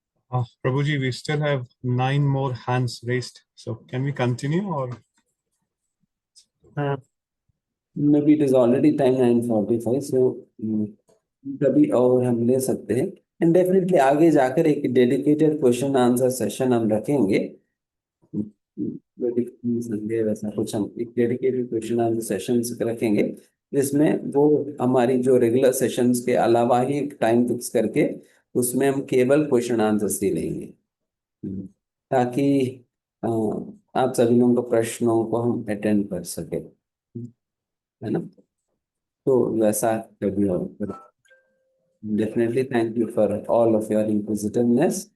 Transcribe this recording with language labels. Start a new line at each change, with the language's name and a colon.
English: Prabhuji, we still have 9 more hands raised. So can we continue or? Maybe it is already time 9:45, so
Hindi: कभी और हम ले सकते हैं। एंड डेफिनेटली आगे जाकर एक डेडिकेटेड क्वेश्चन आंसर सेशन हम रखेंगे। संडे वैसा कुछ हम एक डेडिकेटेड क्वेश्चन आंसर सेशन रखेंगे, जिसमें वो हमारी जो रेगुलर सेशंस के अलावा ही टाइम फिक्स करके उसमें हम केवल क्वेश्चन आंसर्स ही लेंगे, ताकि आप सभी लोगों के प्रश्नों को हम अटेंड कर सके, है ना? तो वैसा कभी और।
English: Definitely thank you for all of your inquisitiveness.